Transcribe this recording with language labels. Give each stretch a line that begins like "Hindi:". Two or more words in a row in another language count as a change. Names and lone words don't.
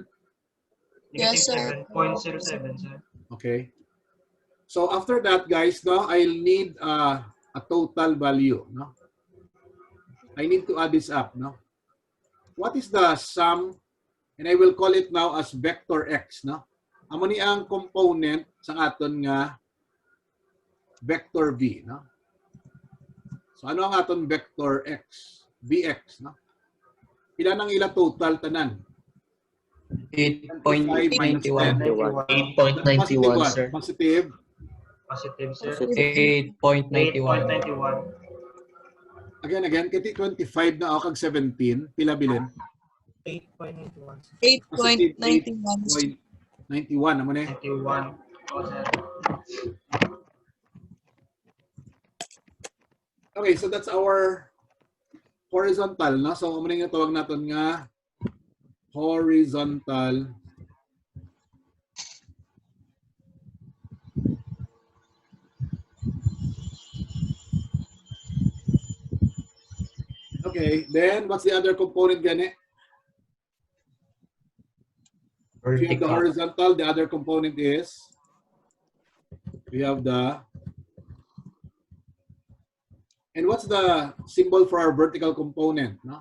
English: Yes, sir. 7.07, sir. Okay. So after that, guys, no, I'll need a total value, no? I need to add this up, no? What is the sum? And I will call it now as vector x, no?
Hiligaynon: Amo ni ang component sa aton nga vector v, no? So ano ang aton vector x?
English: Vx, no?
Hiligaynon: Pila nang ila total tanan?
English: 8.91. 8.91, what? sir. Positive. Positive, sir. 8.91. 8.91.
Hiligaynon: Again, kiti 25 na ako kag 17, pila bilin?
English: 8.91. 8.91.
Filipino: 91 naman eh.
English: 91. Okay, so that's our horizontal, no? So
Filipino: ano yung tawag natin nga
English: horizontal Okay, then what's the other component gani? If you have the horizontal, the other component is we have the and what's the symbol for our vertical component, no?